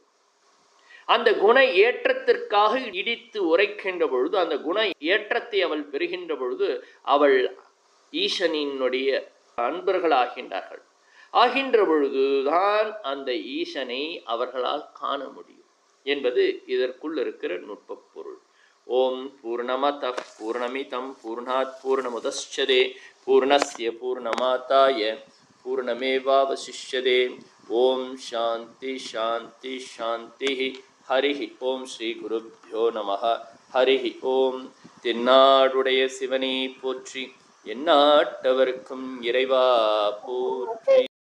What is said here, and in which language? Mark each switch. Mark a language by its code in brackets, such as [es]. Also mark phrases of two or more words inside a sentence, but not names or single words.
[ta] அந்த குண ஏற்றத்திற்காக இடித்து உரைக்கின்ற பொழுது அந்த குண ஏற்றத்தை அவள் பெறுகின்ற பொழுது அவள் ஈசனினுடைய அன்பர்கள் ஆகின்றார்கள். ஆகின்ற பொழுதுதான் அந்த ஈசனை அவர்களால் காண முடியும் என்பது இதற்குள் இருக்கிற நுட்ப பொருள். [sa] ॐ पूर्णमदः पूर्णमिदं पूर्णात् पूर्णमुदच्यते पूर्णस्य पूर्णमादाय पूर्णमेवावशिष्यते. ॐ शान्ति शान्ति शान्ति. हरिः ॐ। श्री गुरुभ्यो नमः। हरिः ॐ. [ta] தென்னாடுடைய சிவனே போற்றி, எந்நாட்டவர்க்கும் இறைவா போற்றி.